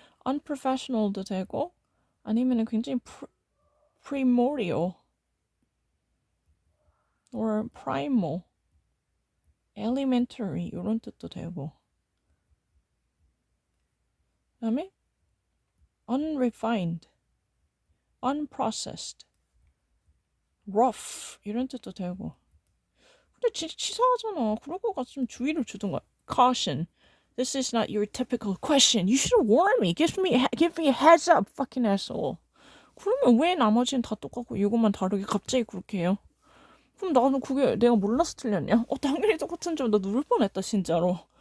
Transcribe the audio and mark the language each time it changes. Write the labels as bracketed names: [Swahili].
[Korean] unprofessional도 되고 아니면은 굉장히 [English] primordial or primal, elementary [Korean] 이런 뜻도 되고 그다음에 [English] unrefined, unprocessed, rough [Korean] 이런 뜻도 되고 근데 진짜 치사하잖아. 그럴 것 같으면 주의를 주던가. [English] Caution. This is not your typical question. You should warn me. Give me a heads up, fucking asshole. [Korean] 그러면 왜 나머지는 다 똑같고 이것만 다르게 갑자기 그렇게 해요? 그럼 나는 그게 내가 몰라서 틀렸냐? 당연히 똑같은 줄 나 누를 뻔했다 진짜로.